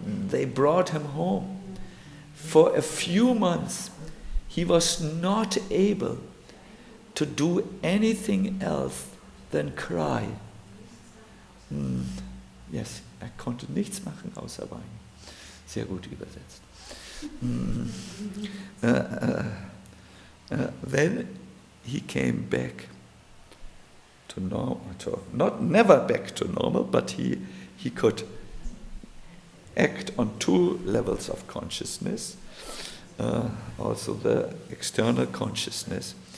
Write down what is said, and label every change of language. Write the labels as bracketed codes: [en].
[en] They brought him home. For a few months, he was not able to do anything else than cry. [de] Yes, konnte nichts machen außer weinen. Sehr gut übersetzt. [en] Then he came back to normal, never back to normal, but he could act on two levels of consciousness, also the external consciousness.